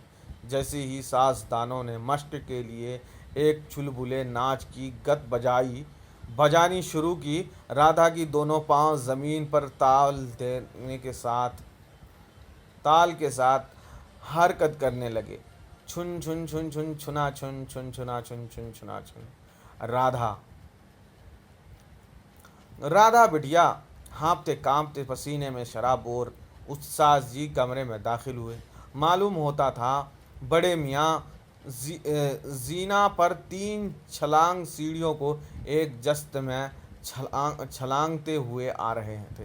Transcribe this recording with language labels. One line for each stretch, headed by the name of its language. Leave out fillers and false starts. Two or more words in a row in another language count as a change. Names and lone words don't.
Hindi: जैसे ही साज़दानों ने मश्क के लिए एक चुलबुले नाच की गत बजानी शुरू की, राधा की दोनों पांव ज़मीन पर ताल के साथ हरकत करने लगे। छुन छुन छुन छुन छुना छुन छुन छुना छुन छुन छुना छुन। राधा बिटिया हाँफते कांपते पसीने में शराबोर उत्साह जी कमरे में दाखिल हुए। मालूम होता था बड़े मियाँ जीना पर 3 छलांग सीढ़ियों को एक जस्त में छलांगते हुए आ रहे थे।